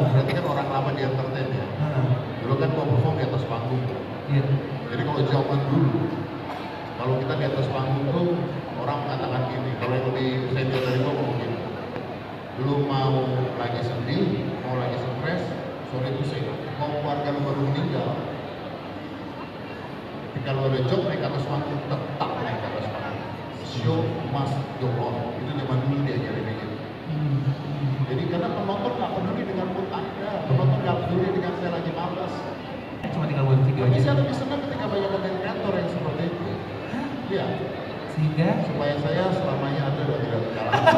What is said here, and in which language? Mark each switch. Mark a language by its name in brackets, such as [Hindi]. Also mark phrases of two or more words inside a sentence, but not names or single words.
[Indonesian] Berarti kan orang lama di entertain ya. Ah, Dulu kan gua perform di atas panggung. iya. Jadi kalau zaman dulu, kalau kita di atas panggung tuh orang mengatakan gini. Kalau yang lebih senior dari gua ngomong gini. Lu mau lagi sedih, mau lagi stres, [English] sorry to say, [Indonesian] mau keluarga lu baru meninggal. Ketika lu ada job naik ke atas panggung, tetap naik ke atas panggung. [English] Show must go on. [Indonesian] Itu zaman dulu diajarin kayak gitu. Jadi karena penonton nggak peduli dengan mood Anda, penonton nggak peduli dengan saya lagi malas. Cuma tinggal buat video Tapi aja. saya lebih senang ketika banyak konten kreator yang seperti itu. Iya, Sehingga supaya saya selamanya ada dan tidak berjalan.